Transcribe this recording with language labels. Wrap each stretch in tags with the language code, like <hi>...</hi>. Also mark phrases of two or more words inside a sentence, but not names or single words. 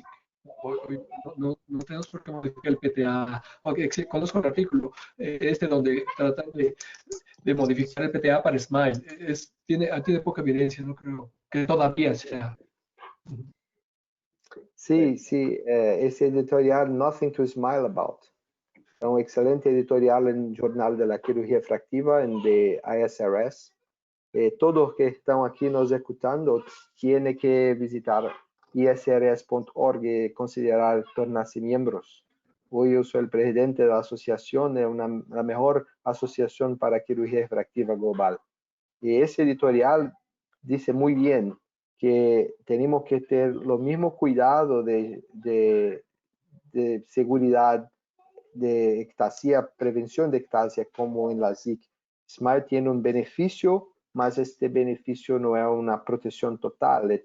<es>Hoy no tenemos por qué modificar el PTA. Okay, conozco el artículo donde tratan de modificar el PTA para SMILE. Tiene poca evidencia, no creo que todavía sea. Sí, sí,</es> <pt>esse editorial Nothing to Smile About é um excelente editorial no Jornal de la Cirugía Refractiva, de ISRS. Todos que estão aqui nos escutando têm que visitar isrs.org e considerar tornar-se membros. Hoy eu sou o presidente da associação, é a melhor associação para cirurgia refractiva global. E esse editorial diz muito bem que</pt> <es>tenemos que tener lo mismo cuidado de seguridad de ectasia, prevención de ectasia como en la SIC. SMILE tiene un beneficio, mas este beneficio no es una protección total.</es>